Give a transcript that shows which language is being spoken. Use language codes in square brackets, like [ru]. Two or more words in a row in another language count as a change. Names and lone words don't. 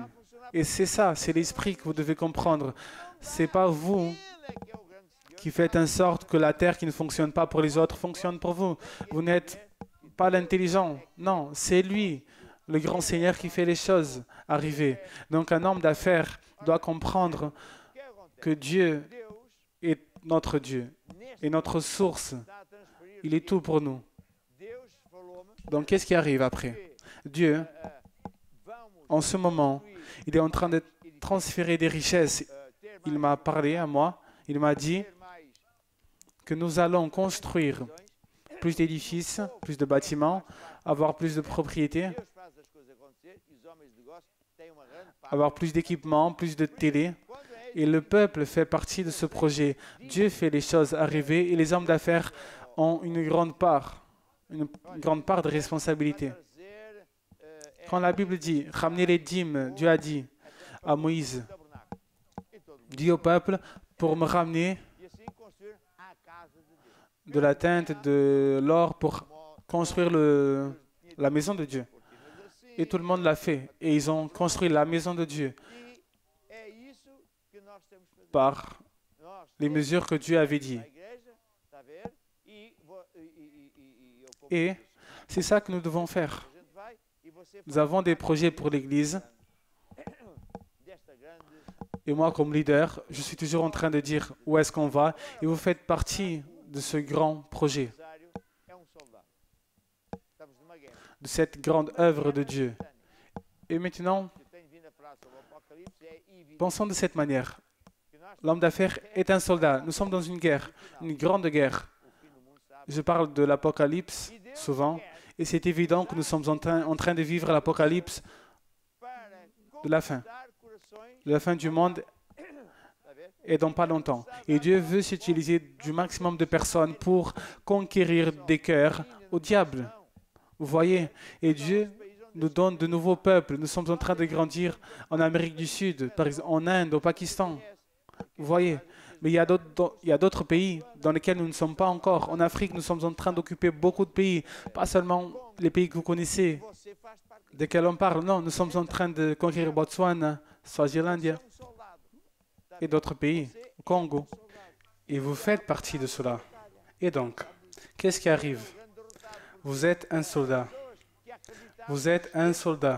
[fr] Et c'est ça, c'est l'esprit que vous devez comprendre. Ce n'est pas vous qui faites en sorte que la terre qui ne fonctionne pas pour les autres fonctionne pour vous. Vous n'êtes pas l'intelligent. Non, c'est lui, le grand Seigneur, qui fait les choses arriver. Donc un homme d'affaires doit comprendre que Dieu est notre Dieu. et notre source. [pt] está a transferir. [fr] Il est tout pour nous. [pt] Deus falou-me [fr] Donc, qu'est-ce qui arrive après? Dieu, [pt] vamos [fr] en ce moment, [pt] construir, [fr] il est en train de transférer des richesses. [pt] ter [fr] Il m'a parlé à moi, il m'a dit [pt] ter mais [fr] que nous allons construire plus d'édifices, plus de bâtiments, avoir plus de propriétés, [pt] Deus faz as coisas acontecer e os homens de negócio têm uma grande parte. [fr] avoir plus d'équipements, plus de télé. [pt] Quando é [fr] Et le peuple fait partie de ce projet. Dieu fait les choses arriver et les hommes d'affaires ont une grande part de responsabilité. [pt] trazer [fr] Quand la Bible dit « ramener les dîmes », Dieu a dit à Moïse, [pt] o tabernáculo e todo mundo. [fr] dis au peuple pour me ramener [pt] E assim construir a casa de Deus. [fr] de la teinte, de l'or pour construire la maison de Dieu. [pt] Cortinas assim. [fr] Et tout le monde l'a fait. Et ils ont construit la maison de Dieu [pt] E é isso que nós temos que fazer. [fr] par [pt] Nós [fr] les [pt] temos [fr] mesures que Dieu avait dit. [pt] a igreja, está a ver? E eu como [fr] Et [pt] disse, [fr] c'est ça que nous devons faire. [pt] a gente vai e você [fr] Nous avons des projets pour l'Église. [pt] desta grande [fr] Et moi, comme leader, je suis toujours en train de dire où est-ce qu'on va. Et vous faites partie de ce grand projet, [pt] empresário é soldado. Estamos numa guerra. [fr] de cette grande œuvre de Dieu. Et maintenant, [pt] Eu tenho vindo a falar sobre o Apocalipse, é evidente [fr] pensons de cette manière. [pt] que nós [fr] L'homme d'affaires est un soldat. Nous sommes dans une guerre, une grande guerre. [pt] o fim do mundo sabe. [fr] Je parle de l'Apocalypse souvent. Et c'est évident que nous sommes en train de vivre l'Apocalypse [pt] Para [fr] de la fin. [pt] conquistar corações, [fr] De la fin du monde [pt] está a ver? [fr] est dans pas longtemps. Et Dieu veut s'utiliser du maximum de personnes pour conquérir des cœurs au diable. Vous voyez? Et Dieu nous donne de nouveaux peuples. Nous sommes en train de grandir en Amérique du Sud, par exemple en Inde, au Pakistan. Vous voyez? Mais il y a d'autres pays dans lesquels nous ne sommes pas encore. En Afrique, nous sommes en train d'occuper beaucoup de pays, pas seulement les pays que vous connaissez, [pt] Você faz parte [fr] desquels on parle. Non, nous sommes en train de conquérir Botswana, Swazilandia [pt] soldado. [fr] et d'autres pays, au Congo. Et vous faites partie de cela. Et donc, qu'est-ce qui arrive? Vous êtes un soldat. Vous êtes un soldat.